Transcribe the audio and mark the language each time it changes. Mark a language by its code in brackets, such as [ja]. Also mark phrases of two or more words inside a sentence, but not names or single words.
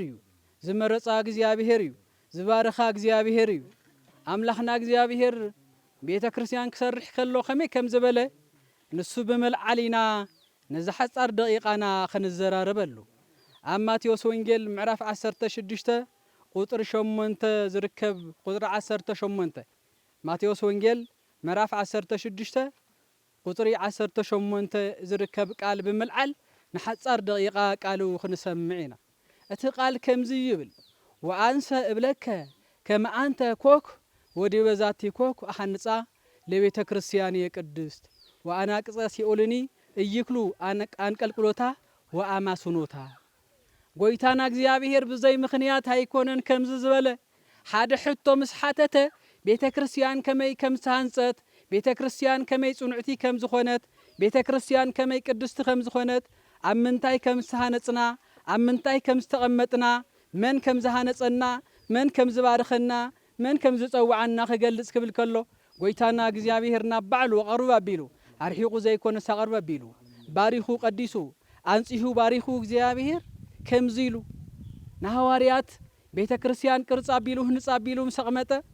[ti] እዩ ዝመረጻ እግዚአብሔር እዩ ዝባረኻ እግዚአብሔር እዩ ኣምላኽና እግዚአብሔር ቤተ ክርስቲያን ክሰርሕ ከሎ ከመይ ከም ዝበለ ንሱ ብመልዓሊና ነዚ ሓጻር ደቂቃና ክንዘራረበሉ ኣብ ማቴዎስ ወንጌል ምዕራፍ 16 ቁጥር 8 ዝርከብ ቁጥር 18 ማቴዎስ ወንጌል ምዕራፍ 16 قطري 18 ዝርከብ ቃል ብምልዓል ንሓጻር ደቂቓ ቃሉ ክንሰምዕና እቲ ቃል ከምዚ ይብል [gez] ወአንሰ እብለከ ከመ አንተ ኮክ ወዲበ ዛቲ ኮክ አሐንጻ ለቤተ ክርስቲያን የቅድስት ወአናቅጸ ሲኦልኒ እይክሉ አንቀልቅሎታ ወአማስኖታ [ti] ጎይታና እግዚአብሔር ብዘይ ምኽንያት አይኮነን ከምዚ ዝበለ ሓደ ሕቶ ምስ ሓተተ ቤተ ክርስቲያን ከመይ ከም ዝተሃንጸት ቤተ ክርስቲያን ከመይ ጽኑዕቲ ከም ዝኾነት ቤተ ክርስቲያን ከመይ ቅድስቲ ከም ዝኾነት ኣብ ምንታይ ከም ዝተሃነጽና ኣብ ምንታይ ከም ዝተቐመጥና መን ከም ዝሃነጸና መን ከም ዝባርኸና መን ከም ዝጸውዓና ክገልጽ ክብል ከሎ ጎይታና እግዚአብሔርና ባዕሉ ቀርብ ኣቢሉ ኣርሒቁ ዘይኮነ ሳቀርብ ኣቢሉ ባሪኹ ቀዲሱ አንጽሑ ባሪኹ እግዚአብሔር ከምዚ ኢሉ ንሐዋርያት ቤተ ክርስቲያን ቅርጻ ኣቢሉ ህንጻ ኣቢሉ ምሰቕመጠ